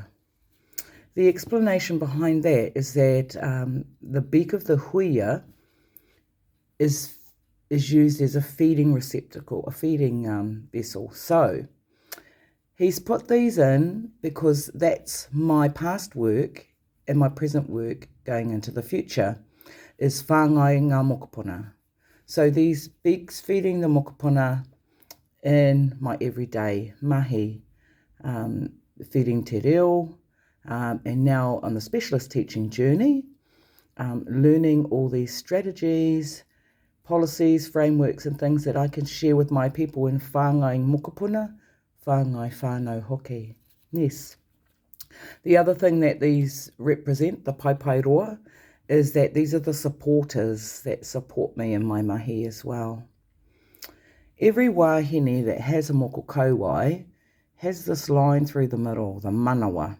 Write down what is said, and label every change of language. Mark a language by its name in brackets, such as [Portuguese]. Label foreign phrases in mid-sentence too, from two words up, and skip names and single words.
[English] The explanation behind that is that the beak of the huia is used as a feeding receptacle, a feeding vessel. So he's put these in because that's my past work and my present work going into the future is [Māori] whāngai ngā mokopuna. [English] So these beaks feeding the mokopuna in my everyday mahi, feeding [Māori] te reo, [English] and now on the specialist teaching journey, learning all these strategies, policies, frameworks and things that I can share with my people in [Māori] whāngai mokopuna, whāngai whānau hoki. [English] Yes. The other thing that these represent, the paipairoa, is that these are the supporters that support me in my mahi as well. Every wāhine that has a [Māori] moko kauwae [English] has this line through the middle, the manawa.